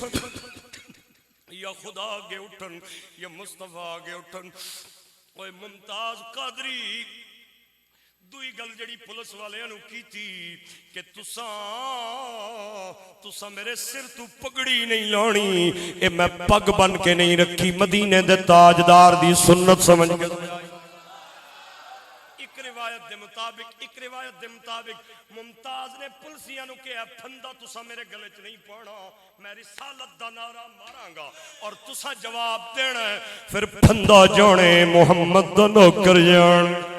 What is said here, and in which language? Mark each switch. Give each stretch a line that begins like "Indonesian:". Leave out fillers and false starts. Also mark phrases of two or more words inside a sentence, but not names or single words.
Punjabi: یا خدا آگے اٹھن یا مصطفیٰ آگے اٹھن اوے ممتاز قادری دوئی گل جڑی پولیس والے انہوں کی تھی کہ تساں میرے سر تو پگڑی نہیں لانی اے میں پگ بن کے نہیں رکھی مدینے دے تاجدار دی سنت سمجھ گیا ایک روایت دے مطابق ممتاز نے پلسیاں نو کہا پھندا تسا میرے گلے چ نہیں پانا میں رسالت دا نعرہ ماراں گا اور تسا جواب دینا ہے پھر پھندا جانے محمد دا نوکر جان